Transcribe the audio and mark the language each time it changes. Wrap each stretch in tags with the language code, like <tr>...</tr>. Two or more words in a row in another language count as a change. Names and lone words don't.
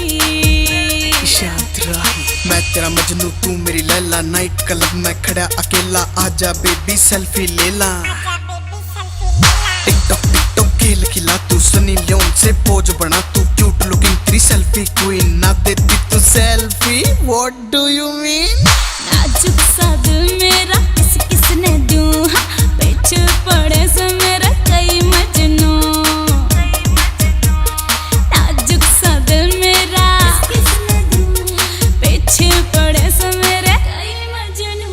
<hi>शांत राही मैं तेरा मजनू तू मेरी लैला,</hi> <en>night club</en> <hi>में खड़ा अकेला, आजा</hi> <en>baby selfie</en> <hi>ले ला। टिकटॉक टिकटॉक खेल खिला तू, सनी लियोन से पोज बना तू,</hi> <en>cute looking</en> <hi>तेरी</hi> <en>selfie queen,</en> <hi>ना देती तू</hi> <en>selfie what do you mean.</en> <hi>नाजुक सा दिल मेरा किस किसने दूं, हाँ पीछे पड़े से मेरा कई मजनू। नाजुक सा दिल मेरा किस किसने दूं, पीछे पड़े से मेरे कई मजनू।</hi>